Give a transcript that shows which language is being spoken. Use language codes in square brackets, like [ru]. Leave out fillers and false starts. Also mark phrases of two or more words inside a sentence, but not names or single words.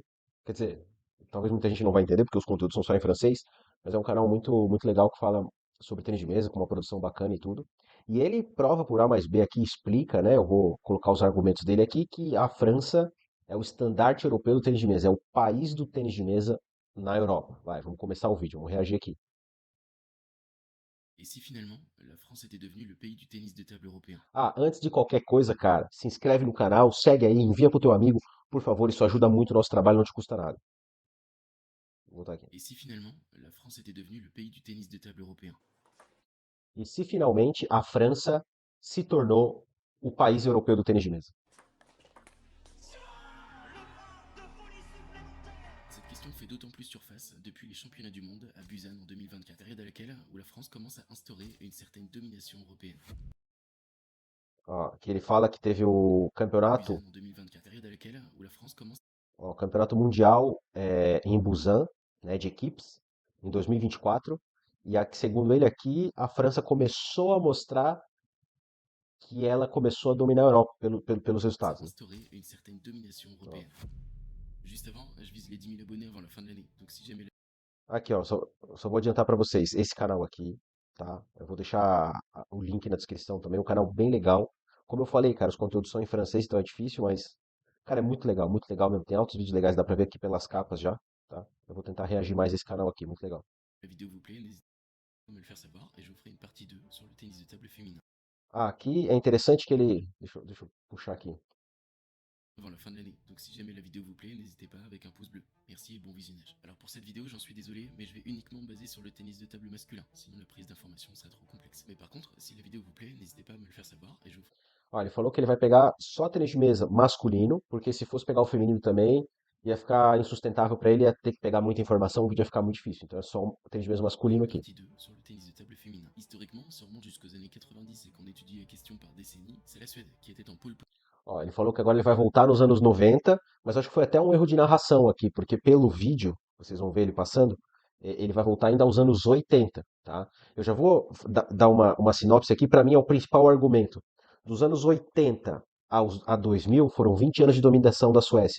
[pt] Quer dizer, talvez muita gente não vai entender, porque os conteúdos são só em francês, mas é um canal muito legal que fala sobre tênis de mesa, com uma produção bacana e tudo. E ele prova por A mais B aqui, explica, né? Eu vou colocar os argumentos dele aqui, que a França é o estandarte europeu do tênis de mesa, é o país do tênis de mesa na Europa. Vai, vamos começar o vídeo, vamos reagir aqui. [fr] Et si finalement la France était devenue le pays du tennis de table européen? [pt] Ah, antes de qualquer coisa, cara, se inscreve no canal, segue aí, envia pro teu amigo, por favor, isso ajuda muito o nosso trabalho, não te custa nada. Vou botar aqui. [fr] Et si finalement la France était devenue le pays du tennis de table européen? [pt] E se finalmente a França se tornou o país europeu do tênis de mesa? [fr] Cette question fait d'autant plus surface depuis les championnats du monde à Busan en 2024, période à laquelle où la France commence à instaurer une certaine domination européenne. [pt] Ó, que ele fala que teve o campeonato, [fr] Busan en 2024, période à laquelle où la France commence. [pt] ó, o campeonato mundial em Busan, né, de equipes, em 2024. Segundo ele aqui, a França começou a mostrar que ela começou a dominar a Europa pelos [fr] À [pt] resultados, né? [fr] instaurer une certaine domination [pt] Ó, [fr] européenne. Juste avant, je vise les 10 000 abonnés avant la fin de l'année. Donc si jamais [pt] aqui, ó, só vou adiantar para vocês, esse canal aqui, tá? Eu vou deixar o link na descrição também, um canal bem legal. Como eu falei, cara, os conteúdos são em francês, então é difícil, mas, cara, é muito legal mesmo. Tem altos vídeos legais, dá pra ver aqui pelas capas já, tá? Eu vou tentar reagir mais a esse canal aqui, muito legal. [fr] la vidéo vous plaît, n'hésitez pas à me le faire savoir et je vous ferai une partie 2 sur le tennis de table féminin. [pt] Ah, aqui é interessante que ele. Deixa eu puxar aqui. [fr] Avant la fin de l'année. Donc si jamais la vidéo vous plaît, n'hésitez pas avec un pouce bleu. Merci et bon visionnage. Alors pour cette vidéo, j'en suis désolé, mais je vais uniquement me baser sur le tennis de table masculin, sinon la prise d'information serait trop complexe. Mais par contre, si la vidéo vous plaît, n'hésitez pas à me le faire savoir et je vous ferai. [pt] Ó, ele falou que ele vai pegar só tênis de mesa masculino, porque se fosse pegar o feminino também, ia ficar insustentável pra ele, ia ter que pegar muita informação, o vídeo ia ficar muito difícil. Então é só um tênis de mesa masculino [fr] Une [pt] aqui. [fr] partie 2 sur le tennis de table féminin. Historiquement, si on remonte jusqu'aux années 90 et qu'on étudie la question par décennie, c'est la Suède qui était en pole. [pt] Ó, ele falou que agora ele vai voltar nos anos 90, mas acho que foi até um erro de narração aqui, porque pelo vídeo, vocês vão ver ele passando, ele vai voltar ainda aos anos 80, tá? Eu já vou dar uma sinopse aqui, para mim é o principal argumento. Dos anos 80 a 2000 foram 20 anos de dominação da Suécia.